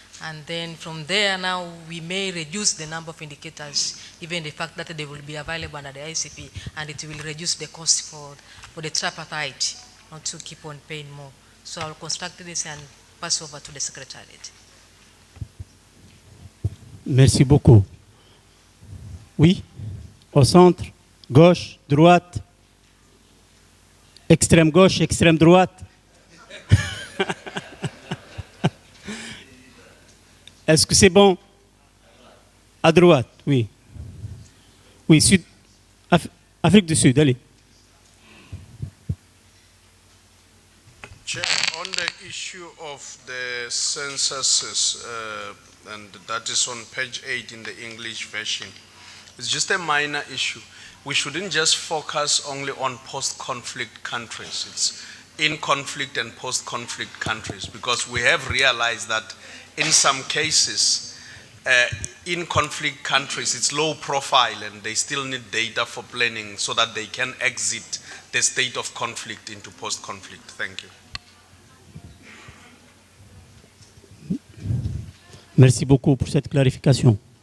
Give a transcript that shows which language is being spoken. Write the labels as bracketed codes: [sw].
[en] And then from there now, we may reduce the number of indicators, given the fact that they will be available under the ICP, and it will reduce the cost for the tripartite, not to keep on paying more. So I'll construct this and pass over to the Secretariat. [fr] Merci beaucoup. Oui, au centre, gauche, droite, extrême gauche, extrême droite. Est-ce que c'est bon? À droite, oui. Oui, Sud, Afrique du Sud, allez. [en] Chair, on the issue of the censuses, and that is on page 8 in the English version, it's just a minor issue. We shouldn't just focus only on post-conflict countries. It's in conflict and post-conflict countries, because we have realized that in some cases, in conflict countries, it's low profile and they still need data for planning so that they can exit the state of conflict into post-conflict. Thank you. [fr] Merci beaucoup pour cette clarification.